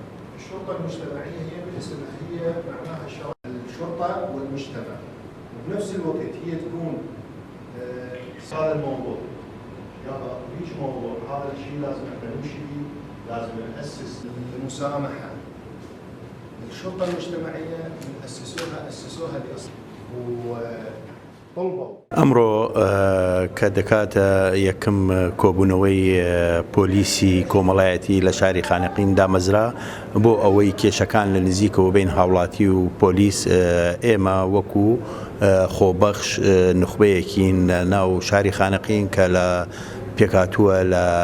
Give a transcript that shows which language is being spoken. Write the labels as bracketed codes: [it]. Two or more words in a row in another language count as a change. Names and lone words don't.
[ar] الشرطة المجتمعية هي بالاسم هي معناها الشرطة والمجتمع، وبنفس الوقت هي تكون هذا الموضوع يلا هيج موضوع، هذا الشيء لازم احنا نمشي فيه، لازم نأسس المسامحة. الشرطة المجتمعية أسسوها لأصل وطلبوا [ckb] ئەمڕۆ کە دەکاتە یەکەم کۆبوونەوەی پۆلیسی کۆمەڵایەتی لە شاری خانقین دامەزرا بۆ ئەوەی کێشەکان لە نزیکەوە بین هاوڵاتی و پۆلیس ئێمە وەکو خۆبەخش نخبەیەکین ناو شاری خانقین کە لە پێکاتووە لە